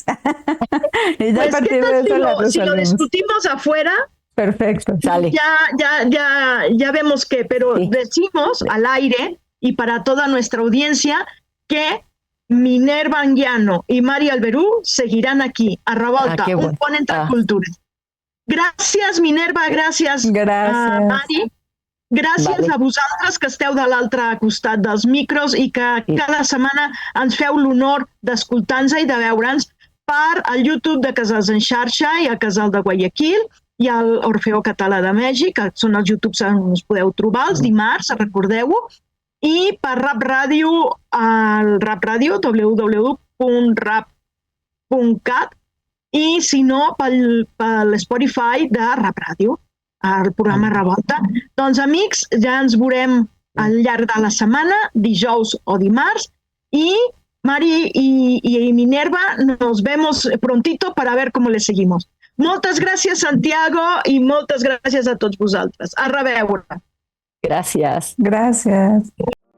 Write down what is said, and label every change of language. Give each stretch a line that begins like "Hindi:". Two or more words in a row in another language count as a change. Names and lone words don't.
Spanish: Y ya pues, si lo discutimos afuera, perfecto. Sale. Ya vemos que, pero sí. Decimos al aire y para toda nuestra audiencia que Minerva Anguiano y Mari Alberú seguirán aquí,
Catalan: a Revolta, un pont entre cultures.
Spanish: Gracias, Minerva, gracias. Mari.
Catalan: Gràcies a vosaltres que esteu de l'altre costat dels micros i que cada setmana ens feu l'honor d'escoltar-nos i de veure'ns per al YouTube de Casals en Xarxa i a Casal de Guayaquil i el Orfeó Català de Mèxic, que són els YouTubes on us podeu trobar, els dimarts, recordeu-ho, i per Rap Ràdio, el Rap Ràdio, www.rap.cat, i si no, per Spotify de Rap Ràdio, el programa Revolta. Doncs, amics, ja ens veurem al llarg de la setmana, dijous o dimarts,
Spanish: y Mari y Minerva, nos vemos prontito para ver cómo le seguimos.
Catalan: Moltes gràcies, Santiago, i moltes gràcies a tots vosaltres. A reveure. Gràcies. Gràcies.